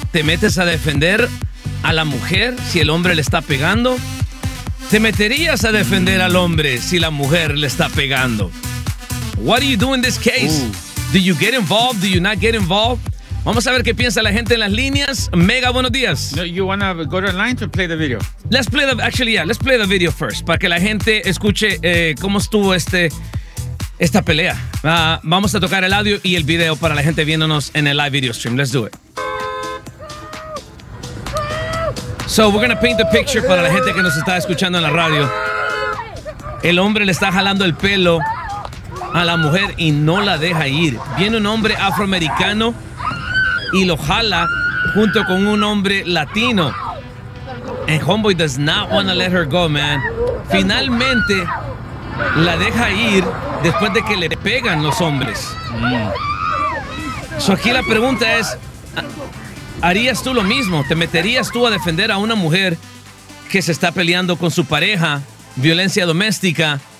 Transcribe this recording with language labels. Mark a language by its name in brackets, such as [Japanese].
[Spanish] ¿Te metes a defender a la mujer si el hombre le está pegando? ¿Te meterías a defender al hombre si la mujer le está pegando? [English] What do you do in this case? Do you get involved? Do you not get involved? [Spanish] Vamos a ver qué piensa la gente en las líneas. Mega, buenos días. [English] No, you want to go to the line to play the video? Let's play the video first [Spanish] para que la gente escuche cómo estuvo esta pelea. Vamos a tocar el audio y el video para la gente viéndonos en el live video stream. [English] Let's do it. So we're going to paint the picture [Spanish] para la gente que nos está escuchando en la radio. El hombre le está jalando el pelo a la mujer y no la deja ir. Viene un hombre afroamericano y lo jala junto con un hombre latino. [English] And homeboy does not want to let her go, man. [Spanish] Finalmente la deja ir después de que le pegan los hombres. So aquí la pregunta es, ¿harías tú lo mismo? ¿Te meterías tú a defender a una mujer que se está peleando con su pareja, violencia doméstica?